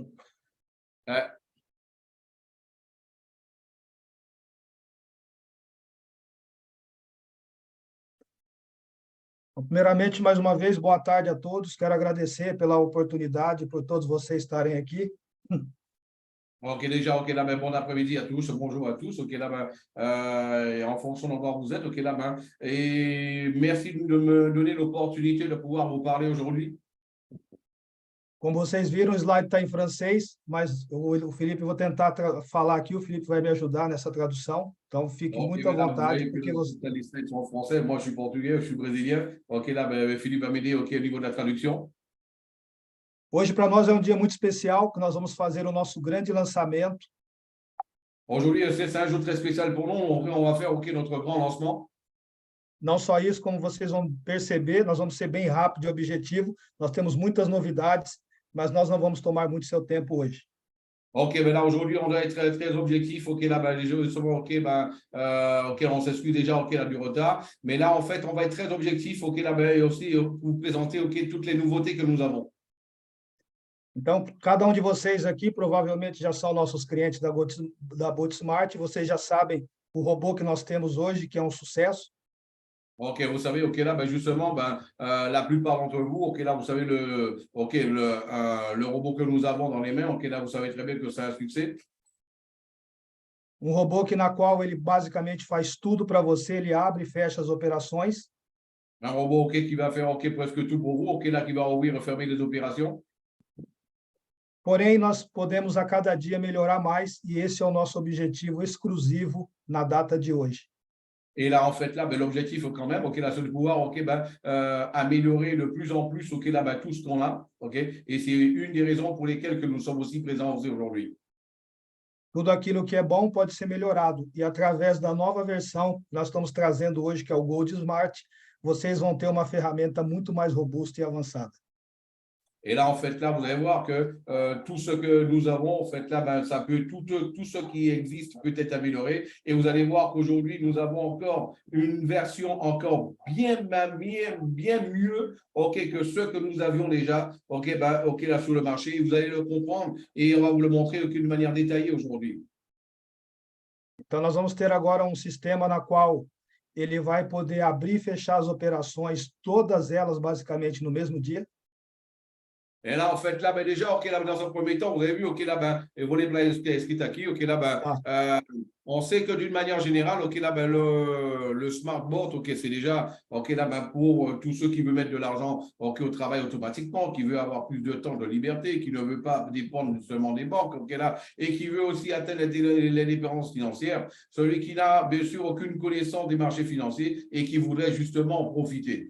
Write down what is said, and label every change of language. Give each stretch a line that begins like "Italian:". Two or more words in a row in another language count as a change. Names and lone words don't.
Portuguese: É. Primeiramente, mais uma vez, boa tarde a todos. Quero agradecer pela oportunidade, por todos vocês estarem aqui.
French: Ok, déjà, ok, là, bon après-midi à tous, bonjour à tous, ok, là, en fonction d'endroit où vous êtes, ok, là, et merci de me donner l'opportunité de pouvoir vous parler aujourd'hui.
Portuguese: Como vocês viram, o slide está em francês, mas o Felipe, eu vou tentar falar aqui, o Felipe vai me ajudar nessa tradução. Então, fique
French: Ok,
Portuguese: muito à
French: là, vous
Portuguese: vontade,
French: voyez que
Portuguese: porque você...
French: les slides sont en français, moi je suis portugais, je suis brésilien. Ok, là, Philippe va m'aider ok, au niveau de la traduction.
Portuguese: Hoje, para nós, é um dia muito especial, que nós vamos fazer o nosso grande lançamento.
French: Aujourd'hui, c'est un jour très spécial pour nous. On va faire ok, notre grand lancement.
Portuguese: Não só isso, como vocês vão perceber, nós vamos ser bem rápido e objetivo. Nós temos muitas novidades, mas nós não vamos tomar muito seu tempo hoje.
French: Ok, ben là aujourd'hui, on doit être très, très objectif. Ok, là, les jeux sont ok, ok, on s'excuse déjà, ok, là, du retard. Mais là, en fait, on va être très objectif. Ok, là, et aussi vous présenter ok, toutes les nouveautés que nous avons.
Portuguese: Então, cada um de vocês aqui provavelmente já são nossos clientes da Bootsmart. Vocês já sabem o robô que nós temos hoje, que é um sucesso.
French: Ok, vous savez, ok, là, justement, la plupart d'entre vous, ok, là, vous savez le robot que nous avons dans les mains, ok, là, vous savez très bien que c'est un succès.
Portuguese: Robô que na qual ele basicamente faz tudo para você, ele abre e fecha as operações.
French: Un robot, ok, qui va faire, ok, presque tout pour vous, ok, là, qui va ouvrir et fermer les opérations.
Portuguese: Porém, nós podemos a cada dia melhorar mais e esse é o nosso objetivo exclusivo na data de hoje.
French: Et là, en fait, là, l'objectif quand même, ok, là, c'est de pouvoir, ok, améliorer de plus en plus, ok, là, tout ce qu'on a, ok, et c'est une des raisons pour lesquelles que nous sommes aussi présents aujourd'hui.
Portuguese: Tudo aquilo que é bom pode ser melhorado e através da nova versão que nós estamos trazendo hoje, que é o Gold Smart, vocês vão ter uma ferramenta muito mais robusta e avançada.
French: Et là, en fait, là, vous allez voir que tout ce que nous avons, en fait, là, ça peut, tout ce qui existe peut être amélioré. Et vous allez voir qu'aujourd'hui, nous avons encore une version encore bien mieux, ok, que ce que nous avions déjà, ok, ok, là, sur le marché. Vous allez le comprendre et on va vous le montrer d'une manière détaillée aujourd'hui.
Portuguese: Então, nós vamos ter agora um sistema na qual ele vai poder abrir e fechar as operações, todas elas basicamente no mesmo dia.
French: Et là, en fait, là, déjà, ok, là, dans un premier temps, vous avez vu, ok, là, vous voulez écrit ici, ok, là, on sait que d'une manière générale, ok, là, ben, le smart bot, ok, c'est déjà, ok, là, ben, pour tous ceux qui veulent mettre de l'argent, ok, au travail automatiquement, qui veut avoir plus de temps de liberté, qui ne veut pas dépendre seulement des banques, ok, là, et qui veut aussi atteindre l'indépendance financière, celui qui n'a bien sûr aucune connaissance des marchés financiers et qui voudrait justement en profiter.